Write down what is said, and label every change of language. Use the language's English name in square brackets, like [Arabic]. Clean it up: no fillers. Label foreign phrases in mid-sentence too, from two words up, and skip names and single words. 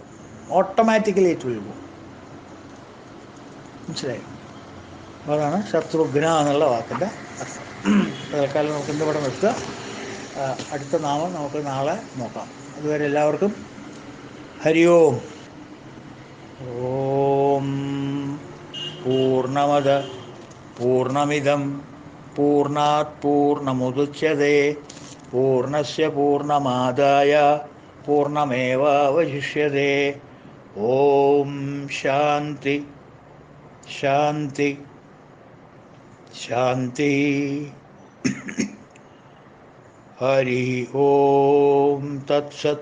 [English] Automatically it will go. മനസ്സിലായി? [Malayalam] അതാണ് ശത്രുഘ്ന എന്നുള്ള വാക്കിൻ്റെ അർത്ഥം. തൽക്കാലം നമുക്ക് ഇന്നിവിടെ നിർത്തുക. അടുത്ത നാമം നമുക്ക് നാളെ നോക്കാം. അതുവരെ എല്ലാവർക്കും ഹരി ഓം. [Sanskrit] ഓം പൂർണ്ണമദ പൂർണ്ണമിദം പൂർണ്ണാത് പൂർണ്ണമുദച്യതേ പൂർണ്ണസ്യ പൂർണ്ണമാദായ പൂർണ്ണമേവാവശിഷ്യതേ. ഓം ശാന്തി ശാന്തി ശാന്തി. ഹരി ഓം തത്സത്.